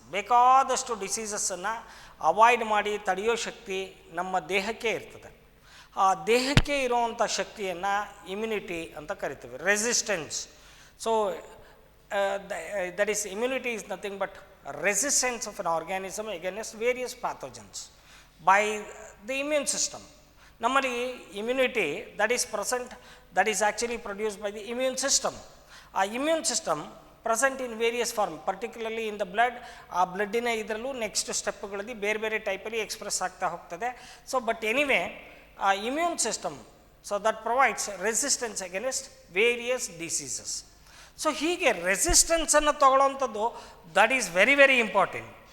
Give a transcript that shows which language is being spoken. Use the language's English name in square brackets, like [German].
[Kannada] ಬೇಕಾದಷ್ಟು ಡಿಸೀಸಸ್ಸನ್ನು ಅವಾಯ್ಡ್ ಮಾಡಿ ತಡೆಯೋ ಶಕ್ತಿ ನಮ್ಮ ದೇಹಕ್ಕೆ ಇರ್ತದೆ. ಆ ದೇಹಕ್ಕೆ ಇರುವಂಥ ಶಕ್ತಿಯನ್ನು ಇಮ್ಯುನಿಟಿ ಅಂತ ಕರಿತೀವಿ, resistance. So [English] that is immunity is nothing but resistance of an organism against various pathogens by the immune system. Normally immunity that is present, that is actually produced by the immune system. Immune system present in various form, particularly in the blood. [Kannada] ಆ ಬ್ಲಡ್ಡಿನ ಇದರಲ್ಲೂ next ಸ್ಟೆಪ್ಗಳಲ್ಲಿ ಬೇರೆ ಬೇರೆ ಟೈಪಲ್ಲಿ express ಆಗ್ತಾ ಹೋಗ್ತದೆ. [English] So but anyway immune system, so that provides resistance against various diseases. So [Kannada] ಹೀಗೆ ರೆಸಿಸ್ಟೆನ್ಸನ್ನು ತಗೊಳ್ಳೋವಂಥದ್ದು [English] That is very very important.